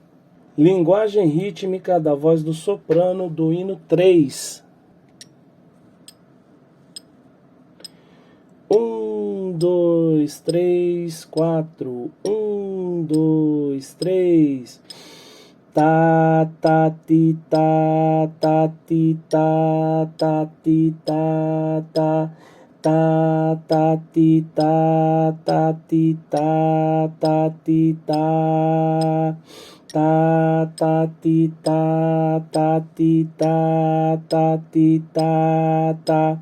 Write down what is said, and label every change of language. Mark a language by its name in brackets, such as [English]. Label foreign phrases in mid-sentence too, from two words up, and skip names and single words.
[Portuguese] Linguagem rítmica da voz do soprano do hino 3. 1, 2, 3, 4. 1, 2, 3. Tá, tá, ti, tá, tá, ti, tá, tá, ti, tá, tá. Tá, tá, ti, tá, tá, ti, tá, tá, ti, tá. Tá, tá, ti, tá, tá, ti, tá, tá, ti, tá, tá.